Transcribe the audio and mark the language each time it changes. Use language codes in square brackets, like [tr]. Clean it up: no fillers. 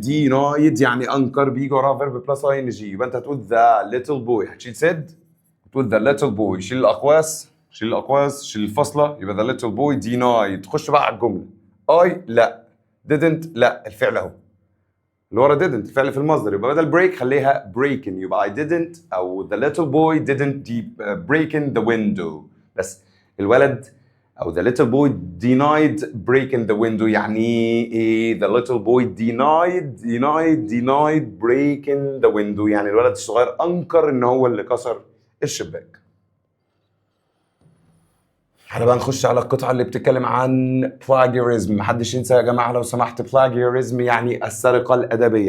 [ar] دينايد يعني انكر، بيجي وراها فيرب بلس اي ان جي. يبقى انت هتقول ذا ليتل بوي، هتشيل سيد تقول ذا ليتل بوي، شيل الاقواس شيل الفاصله يبقى ذا ليتل بوي دينايد. تخش بقى على الجمله. اي لا، didn't لا، الفعل اهو اللي ورا didn't الفعل في المصدر، يبقى بدل break خليها breaking. يبقى [en] I didn't او the little boy didn't break in the window. [ar] بس الولد او [en] the little boy denied breaking the window. [ar] يعني ايه [en] the little boy denied breaking the window؟ [ar] يعني الولد الصغير انكر ان هو اللي كسر الشباك. احنا بقى نخش على القطعة اللي بتتكلم عن plagiarism. محدش ينسى يا جماعة لو سمحت plagiarism يعني السرقة الأدبية.